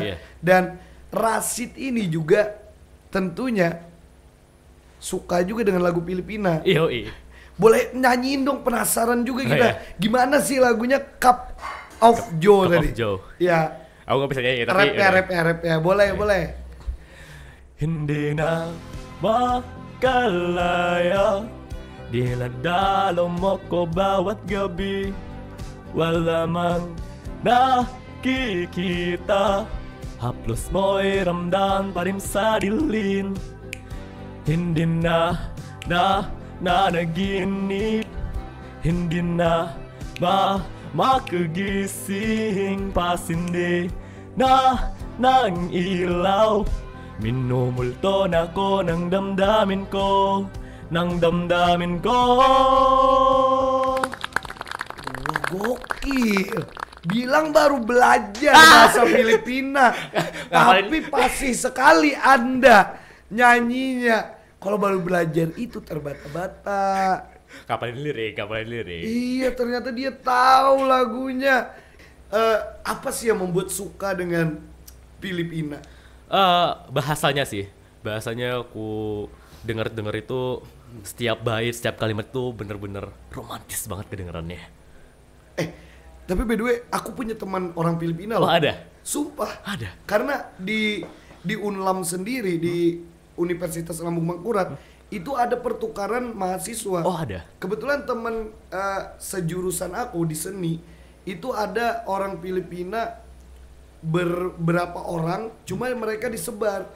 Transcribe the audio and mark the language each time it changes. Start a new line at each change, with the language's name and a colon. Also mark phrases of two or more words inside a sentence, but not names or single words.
Indonesian: Dan Rashid ini juga tentunya suka juga dengan lagu Filipina. Boleh nyanyiin dong, penasaran juga kita. Gimana sih lagunya Cup of Joe tadi? Ya. Aku gak bisa nyanyi tapi rap ya. Boleh.
Filipino: Hindi na makalaya, dinadalo mo ko bawat gabi. Wala mang nakikita, haplos mo'y ramdam pa rin sa dilim. Hindi na naginip, hindi na makagising, pasindi na ng ilaw. Minumulto na ko ng damdamin ko.
Indonesian: Gokil. Bilang baru belajar bahasa Filipina, tapi pasti sekali Anda nyanyinya. Kalau baru belajar itu terbata-bata. Kapalin lirik. Iya, ternyata dia tahu lagunya. Apa sih yang membuat suka dengan Filipina? Bahasanya sih. Bahasanya aku denger itu setiap bait, setiap kalimat tuh bener-bener romantis banget kedengerannya. Tapi
English: by the way,
Indonesian: aku punya teman orang Filipina loh. Oh, ada? Sumpah. Ada. Karena di Unlam sendiri, di Universitas Lambung Mangkurat, itu ada pertukaran mahasiswa. Oh, ada. Kebetulan teman sejurusan aku di seni, itu ada orang Filipina berapa orang, cuma mereka disebar.